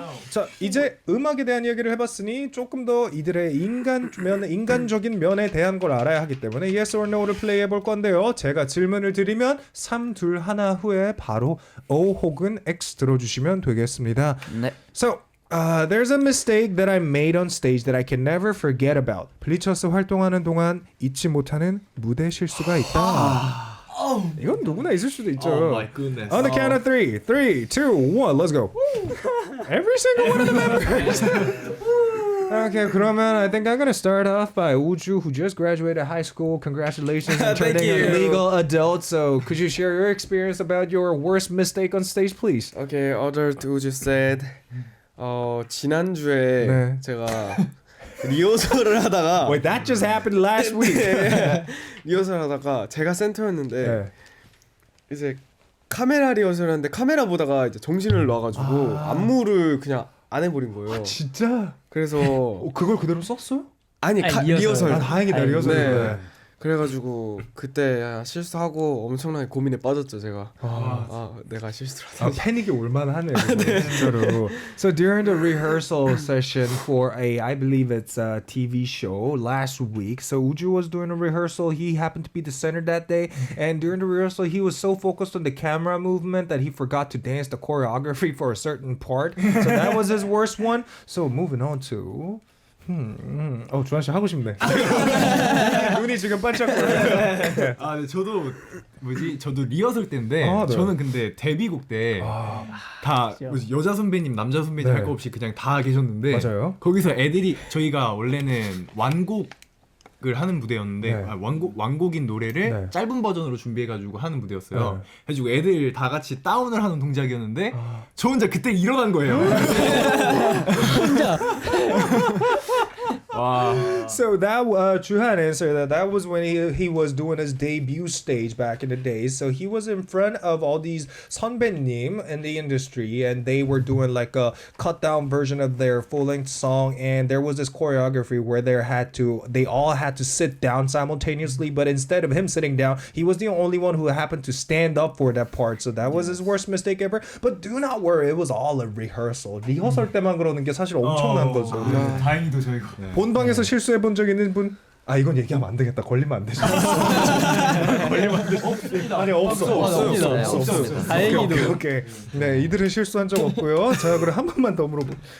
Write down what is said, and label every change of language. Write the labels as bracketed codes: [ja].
[ko] 자, 이제 음악에 대한 이야기를 해봤으니 조금 더 이들의 인간적인 면에 대한 걸 알아야 하기 때문에 [en] yes or no [ko] 를 플레이해볼 건데요. 제가 질문을 드리면 3, 2, 1 후에 바로 O 혹은 X 들어주시면 되겠습니다. 네. [en] So, there's a mistake that I made on stage that I can never forget about. [ko] 블리처스 활동하는 동안 잊지 못하는 무대 실수가 있다. 이건 누구나 있을 수도 있죠. [en] Oh my goodness. On the count of 3, 3, 2, 1, let's go. Every single one of the members. Okay, [ko] 그러면 [en] I think I'm gonna start off by Uju, who just graduated high school. Congratulations on turning a legal adult. So, could you share your experience about your worst mistake on stage, please? Okay, adult Uju said. [ko] 지난주에 네. 제가 리허설을 하다가 [en] Wait, that just happened last week. [ko] 리허설 하다가 제가 센터였는데 네. 이제 카메라 리허설 하는데 카메라 보다가 이제 정신을 놔가지고 안무를 그냥 안 해버린 거예요. 진짜? 그래서 그걸 그대로 썼어요? 아니 리허설. 다행이다 리허설. 네. 그래가지고 그때 실수하고 엄청나게 고민에 빠졌죠 제가. 내가 실수를 하다니. 패닉이 올만하네. 진짜로. [en] So during the rehearsal session for I believe it's a TV show last week. So Uju was doing a rehearsal. He happened to be the center that day, and during the rehearsal, he was so focused on the camera movement that he forgot to dance the choreography for a certain part. So that was his worst one. So moving on to. [ko] 주한 씨 하고 싶네. 눈이 지금 반짝거려요. 네, 저도 리허설 때인데 네. 저는 근데 데뷔곡 때 다 여자 선배님, 남자 선배님 할 거 없이 그냥 다 계셨는데 맞아요. 거기서 애들이 저희가 원래는 완곡을 하는 무대였는데 완곡인 노래를 짧은 버전으로 준비해가지고 하는 무대였어요. 그래가지고 애들 다 같이 다운을 하는 동작이었는데 저 혼자 그때 일어난 거예요. 혼자. [en] So that Juhan answered that was when he was doing his debut stage back in the days. So he was in front of all these 선배님 in the industry, and they were doing like a cut down version of their full length song. And there was this choreography where they all had to sit down simultaneously. But instead of him sitting down, he was the only one who happened to stand up for that part. So that was his worst mistake ever. But do not worry, it was all a rehearsal. [ko] 리허설 때만 그러는 게 사실 엄청난 거죠. 다행히도 저희가. 본방에서 실수해 본 적 있는 분? 이건 얘기하면 안 되겠다. 걸리면 안 되죠. 걸리면 안 되죠. 아니 없어. 다행히도. 오케이. 네, 이들은 실수한 적 없고요. 자, 그럼 한 번만 더 물어보.